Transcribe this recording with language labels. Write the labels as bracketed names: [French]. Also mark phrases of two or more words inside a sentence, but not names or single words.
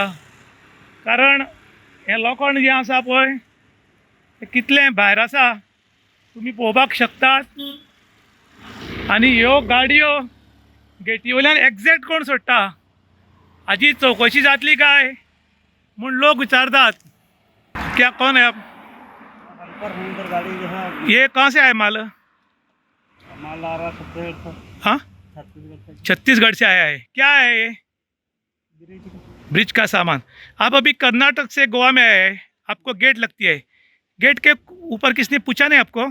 [Konkani] कारण हें लोखण जें आसा पळय तें कितलें भायर आसा तुमी पळोवपाक शकतात। आनी ह्यो गाडयो गेटी वयल्यान एग्जॅक्ट कोण सोडटा हाची चवकशी जातली काय म्हूण लोक विचारतात। [Hindi] क्या कौन है आप? गाड़ी जो है ये कहाँ से आए माल? माल आ रहा छत्तीसगढ़ से। हाँ, छत्तीसगढ़ से छत्तीसगढ़ से आया है। क्या है ये? ब्रिज का सामान। आप अभी कर्नाटक से गोवा में आए हैं, आपको गेट लगती है, गेट के ऊपर किसने पूछा नहीं आपको?